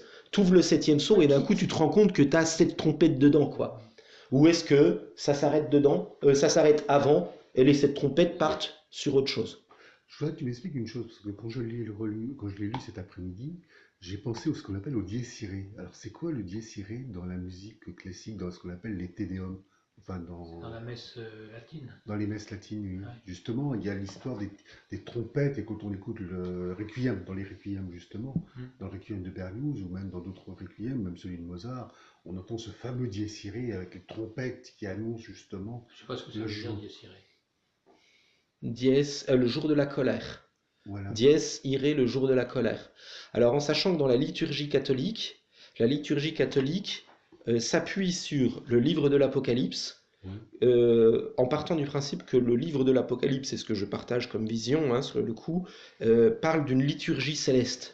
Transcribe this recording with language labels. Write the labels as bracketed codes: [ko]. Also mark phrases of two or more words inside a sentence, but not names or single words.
[fr] Tu ouvres le 7e sceau et d'un coup, tu te rends compte que tu as 7 trompettes dedans, quoi. Ou est-ce que ça s'arrête dedans, ça s'arrête avant, et les 7 trompettes partent sur autre chose? Je voudrais que tu m'expliques une chose, parce que quand je l'ai lu cet après-midi, j'ai pensé à ce qu'on appelle au [la] dies irae. [fr] Alors, c'est quoi le [la] dies irae [fr] dans la musique classique, dans ce qu'on appelle les Te Deum? Enfin, Dans la messe latine. Dans les messes latines, oui. Ouais. Justement, il y a l'histoire des trompettes, et quand on écoute le requiem, dans les requiems justement, dans le requiem de Berlioz, ou même dans d'autres requiems, même celui de Mozart, on entend ce fameux [la] dies irae [fr] avec les trompettes qui annoncent justement... Je ne sais pas ce que ça veut dire, [la] dies irae. [fr] Dies, le jour de la colère. Voilà. [la] Dies irae, [fr] le jour de la colère. Alors, en sachant que dans la liturgie catholique s'appuie sur le livre de l'Apocalypse, en partant du principe que le livre de l'Apocalypse, c'est ce que je partage comme vision sur le coup, parle d'une liturgie céleste.